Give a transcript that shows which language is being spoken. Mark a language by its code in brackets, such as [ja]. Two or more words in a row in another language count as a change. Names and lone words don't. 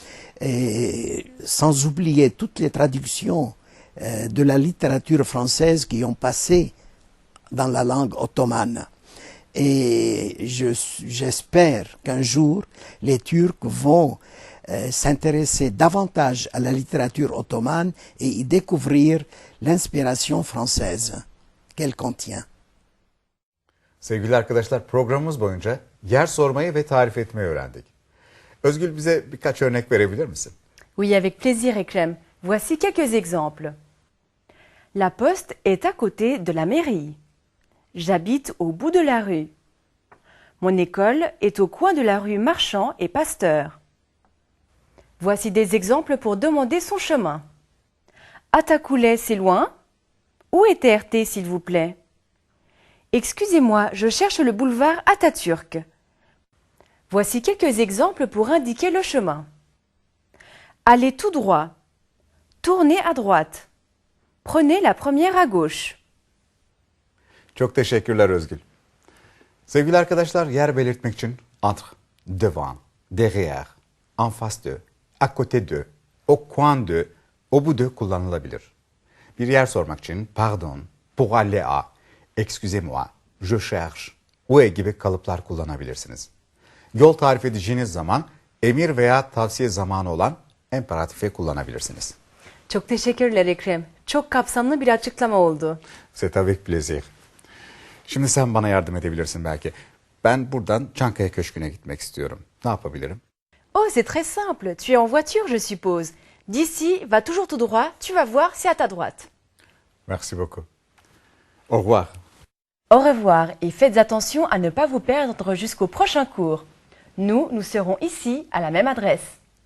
[fr] Et sans oublier toutes les traductions de la littérature française qui ont passé dans la langue ottomane. Et j'espère qu'un jour, les Turcs vont s'intéresser davantage à la littérature ottomane et y découvrir l'inspiration française qu'elle contient. [tr] Sevgili arkadaşlar, programımız boyunca yer sormayı ve tarif etmeyi öğrendik. Özgül, bize birkaç örnek verebilir misin? [fr] Oui, avec plaisir, Ekrem. Voici quelques exemples. La poste est à côté de la mairie. J'habite au bout de la rue. Mon école est au coin de la rue Marchand et Pasteur. Voici des exemples pour demander son chemin. Atakoulé, c'est loin? Où est TRT, s'il vous plaît? Excusez-moi, je cherche le boulevard Atatürk. Voici quelques exemples pour indiquer le chemin. Allez tout droit. Tournez à droite. Prenez la première à gauche. [tr] Çok teşekkürler Özgül. Sevgili arkadaşlar, yer belirtmek için [fr] entre, devant, derrière, en face de, à côté de, au coin de, au bout de [tr] kullanılabilir. Bir yer sormak için [fr] pardon, pour aller à, excusez-moi, je cherche, où est [tr] gibi kalıplar kullanabilirsiniz. Yol tarif edeceğiniz zaman emir veya tavsiye zamanı olan imperatife kullanabilirsiniz. Çok teşekkürler Ekrem. Çok kapsamlı bir açıklama oldu. [fr] C'est avec plaisir. [tr] Şimdi sen bana yardım edebilirsin belki. Ben buradan Çankaya Köşkü'ne gitmek istiyorum. Ne yapabilirim? [fr] Oh, c'est très simple. Tu es en voiture, je suppose. D'ici, va toujours tout droit. Tu vas voir, c'est à ta droite. Merci beaucoup. Au revoir. Au revoir et faites attention à ne pas vous perdre jusqu'au prochain cours. Nous serons ici à la même adresse.